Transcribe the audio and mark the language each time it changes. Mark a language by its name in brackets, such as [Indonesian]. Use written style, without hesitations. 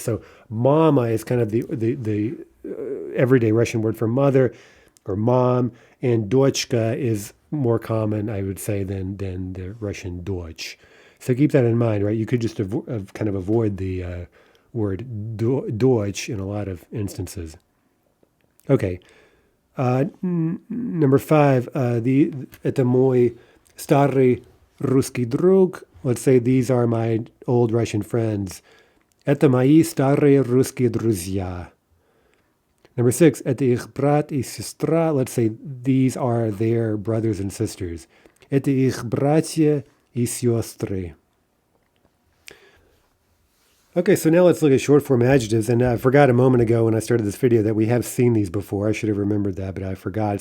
[English] So mama is kind of the everyday Russian word for mother or mom, and дочка is more common, I would say, than the Russian Deutsch. So keep that in mind, right? You could just kind of avoid the word Deutsch in a lot of instances. Okay. Number 5, [Russian] это мой старый русский друг. [English] Let's say these are my old Russian friends. [Russian] Это мои старые русские друзья. [English] Number 6, [Russian] это их брат и сестра. [English] Let's say these are their brothers and sisters. [Russian] Это их братья и сестры. [English] Okay, so now let's look at short form adjectives. And I forgot a moment ago when I started this video that we have seen these before. I should have remembered that, but I forgot.